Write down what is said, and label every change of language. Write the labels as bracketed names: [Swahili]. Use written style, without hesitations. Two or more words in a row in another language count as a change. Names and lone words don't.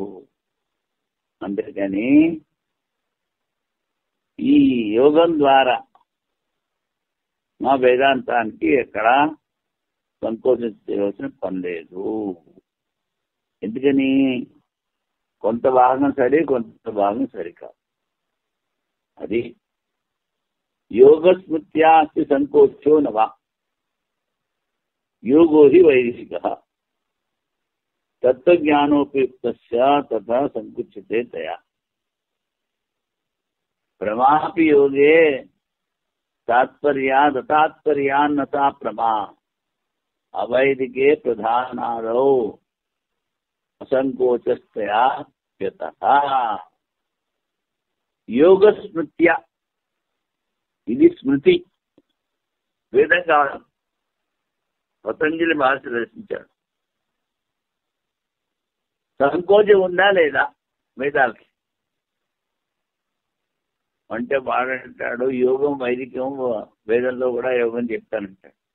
[Telugu] అందుకని ఈ యోగం ద్వారా మా వేదాంతానికి ఎక్కడ సంకోచించవలసిన పని లేదు. ఎందుకని కొంత భాగం సరి, కొంత భాగం సరికాదు. [Sanskrit] అది योगस्मृत्या अस्ति संकोचो न वा योगो ही वैदिकः तत्त्वज्ञानोपयुक्तस्य तथा संकुच्यते तया प्रमापि योगे तात्पर्यात् अतात्पर्यान्न सा प्रमा अवैदिके प्रधानादौ असंकोचस्तया यतः [Telugu] योगस्मृत्या ఇది స్మృతి వేదం కాదు పతంజలి మహర్షి రచించాడు సంకోచం ఉందా లేదా వేదాలకి అంటే వాడంటాడు యోగం వైదికం వేదంలో కూడా యోగం చెప్తానంటాడు